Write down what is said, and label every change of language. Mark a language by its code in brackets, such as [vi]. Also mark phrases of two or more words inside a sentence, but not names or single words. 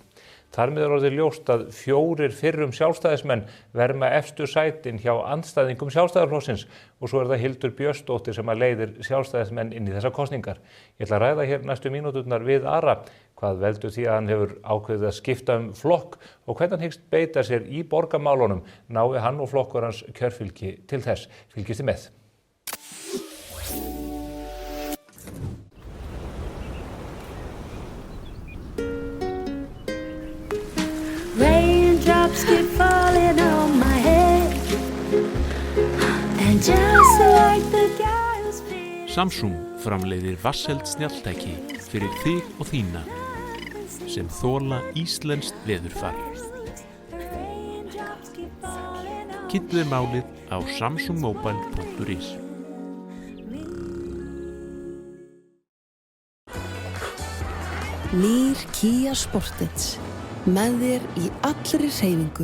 [is] Þar með orðið ljóst að 4 fyrrum sjálfstæðismenn verma efstu sætin hjá andstæðingum Sjálfstæðisflokksins og svo það Hildur Björnsdóttir sem að leiðir sjálfstæðismenn inn í þessar kosningar. Ég ætla að ræða hér næstu mínúturnar við Ara hvað veldur því að hann hefur ákveðið að skipta flokk og hvernig hann hyggst beita sér í borgarmálunum nái hann og flokkur hans kjörfylgi til þess. Fylgist þið með. [en] Raindrops keep falling on my head, and just like the guy who's feeling. [is] Samsung framleiðir vatnseld snjalltæki fyrir þig og þína sem þola íslenskt veðurfar. Kynntu þér málið á samsungmobile.is. Nýr Kia Sportage með þér í allri hreyfingu.